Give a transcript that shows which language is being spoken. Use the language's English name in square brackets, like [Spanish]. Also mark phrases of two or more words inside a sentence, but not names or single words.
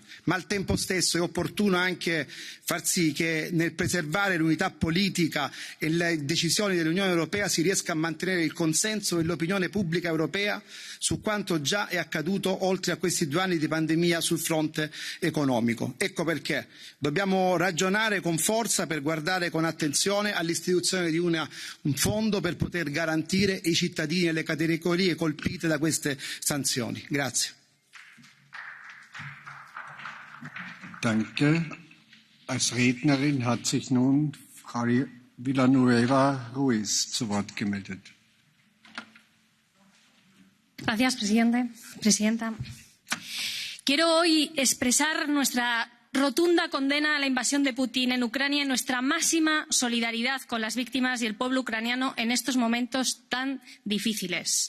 [Italian] Ma al tempo stesso è opportuno anche far sì che nel preservare l'unità politica e le decisioni dell'Unione Europea si riesca a mantenere il consenso dell'opinione pubblica europea su quanto già è accaduto oltre a questi 2 anni di pandemia sul fronte economico. Ecco perché dobbiamo ragionare con forza per guardare con attenzione all'istituzione di un fondo per poter garantire i cittadini e le categorie colpite da queste sanzioni. Grazie. [German] Danke. Als Rednerin hat sich nun Frau Villanueva Ruiz zu Wort gemeldet. [Spanish] Gracias, presidenta. Quiero hoy expresar nuestra rotunda condena a la invasión de Putin en Ucrania y nuestra máxima solidaridad con las víctimas y el pueblo ucraniano en estos momentos tan difíciles.